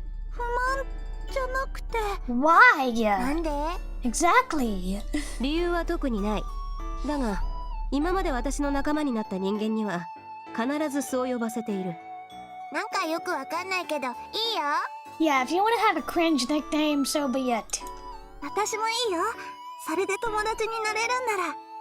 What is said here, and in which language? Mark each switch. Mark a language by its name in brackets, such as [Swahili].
[Japanese] 不満じゃなくて。 [English] Why? [Japanese] なんで？ [English] Exactly. [Japanese] 理由は特にない。だが、今まで私の仲間になった人間には必ずそう呼ばせている。なんかよくわかんないけどいいよ。 [English] Yeah, if you want to have a cringe nickname, so be it. [Japanese] 私もいいよ。それで友達になれるんなら。